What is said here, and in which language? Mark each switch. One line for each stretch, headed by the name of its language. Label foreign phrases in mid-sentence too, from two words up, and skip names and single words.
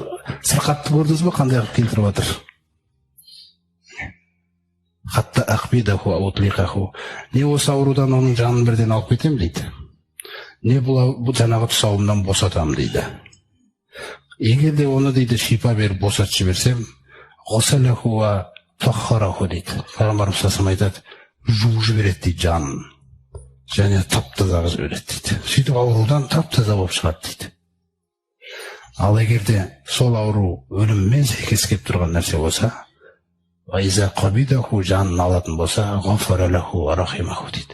Kazakh: Сырқатты көрдіңіз бе, қандай қылып келтіріп отыр?
Arabic: حتى أقبضه أو أطلقه.
Kazakh: Не осы аурудан оның жанын бірден алып кетем дейді. Не бұл жаңағы тұсауымнан босатам дейді. Егер де оны дейді шипа беріп босатып жіберсем,
Arabic: غسله وطهره
Kazakh: дейді. Пайғамбарымыз
Arabic: صلى الله عليه وسلم
Kazakh: айтады: жуып жібереді дейді жанын, және тап-таза қылып жібереді дейді. Сөйтіп аурудан тап-таза болып шығады дейді. Ал егер де сол ауру өліммен сәйкес келіп тұрған нәрсе болса,
Arabic: إذا قبضه,
Kazakh: жанын алатын болса,
Arabic: غفر له ورحمه
Kazakh: дейді.